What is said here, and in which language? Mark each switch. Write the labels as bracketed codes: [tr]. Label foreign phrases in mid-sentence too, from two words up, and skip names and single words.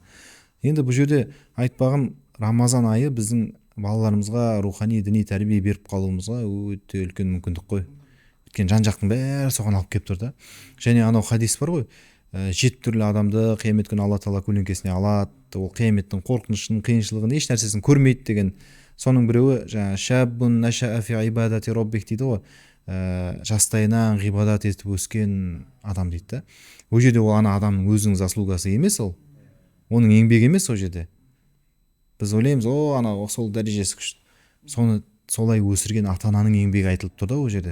[kk] Енді бұл жерде айтпағым, Рамазан айы біздің балаларымызға рухани діни тәрбие беріп қалуымызға өте үлкен мүмкіндік қой. Өйткені жан-жақтың бәрі соған алып келіп тұр да. Және анау хадис бар ғой, 7 түрлі адамды қиямет күні Алла Тағала көлеңкесіне алады. Ол қияметтің қорқынышын, қиыншылығын, еш нәрсесін көрмейді деген. Соның біреуі [ar] شاب نشأ في عبادة ربه [kk] дейді ғой. Жастайынан ғибадат етіп өскен адам дейді да. Ол жерде ол ана адамның өзінің заслугасы емес, ол оның еңбегі емес. Ол жерде біз ойлаймыз, ана сол дәрежесі күшті. Соны солай өсірген ата-ананың еңбегі айтылып тұр да ол жерде.